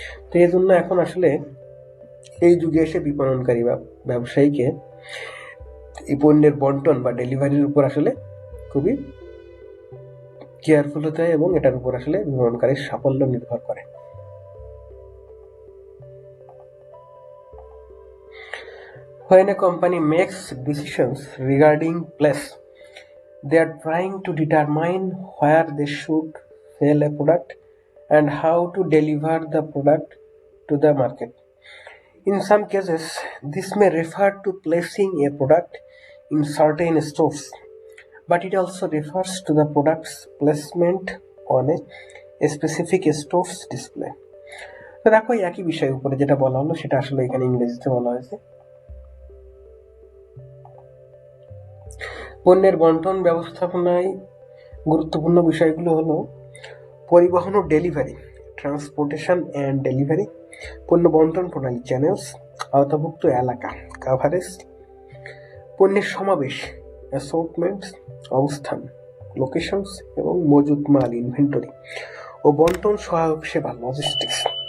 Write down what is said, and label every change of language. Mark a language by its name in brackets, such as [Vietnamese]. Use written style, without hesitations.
[Bangla] তো এই জন্য এখন আসলে এই যুগে এসে বিপণনকারী বা ব্যবসায়ীকে এই পণ্যের বন্টন বা ডেলিভারির উপর আসলে খুবই কেয়ারফুল হতে হয় এবং এটার উপর আসলে বিপণনকারীর সাফল্য নির্ভর করে। [English] When a company makes decisions regarding place, they are trying to determine where they should sell a product and how to deliver the product to the market. In some cases, this may refer to placing a product in certain stores, but it also refers to the product's placement on a specific store's display. [Bangla] তো দেখো একই বিষয়ের উপরে যেটা বলা হলো সেটা আসলে এখানে ইংরেজিতে বলা হয়েছে। পণ্যের বন্টন ব্যবস্থাপনায় গুরুত্বপূর্ণ বিষয়গুলো হলো পরিবহন ও ডেলিভারি, [English] transportation and delivery, [Bangla] পণ্য বন্টন প্রণালী চ্যানেলস, আওতাভুক্ত এলাকা কাভারেজ, পণ্যের সমাবেশ অ্যাসর্টমেন্টস, অবস্থান লোকেশনস এবং মজুত মাল ইনভেন্টরি ও বন্টন সহায়ক সেবা লজিস্টিক্স।